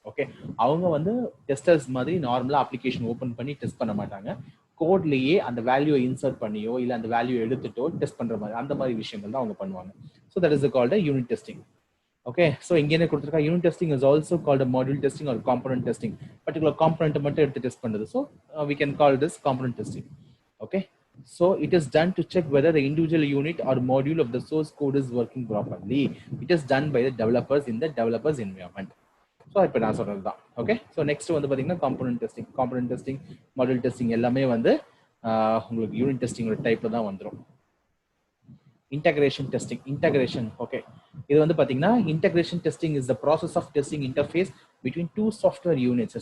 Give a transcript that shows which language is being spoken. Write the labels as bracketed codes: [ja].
[ta] Okay, அவங்க வந்து testers மாதிரி நார்மலா அப்ளிகேஷன் ஓபன் பண்ணி டெஸ்ட் பண்ண மாட்டாங்க. கோட்லயே அந்த வேல்யூவை இன்சர்ட் பண்ணியோ இல்ல அந்த வேல்யூ எடுத்துட்டோ டெஸ்ட் பண்ற மாதிரி அந்த மாதிரி விஷயங்கள் தான் அவங்க பண்ணுவாங்க. [en] So that is called unit testing. Okay, so [ta] இங்கே என்ன கொடுத்துருக்கா, [en] Unit testing is also called module testing ஒரு component testing. [ta] பர்டிகுலர் காம்பனன்ட் மட்டும் எடுத்து டெஸ்ட் பண்ணுறது. [en] So we can call this component testing. Okay, so it is done to check whether the individual unit or module of the source code is working properly. It is done by the developers in the developers environment. [ta] So இப்போ நான் சொல்றது தான். Okay, so next வந்து பார்த்தீங்கன்னா component testing module testing எல்லாமே வந்து உங்களுக்கு unit டெஸ்டிங்கோட டைப்ல தான் வந்துடும். [en] Integration testing. Okay, [ta] இது வந்து பாத்தீங்கன்னா [en] Integration testing is the process of testing interface between two software units.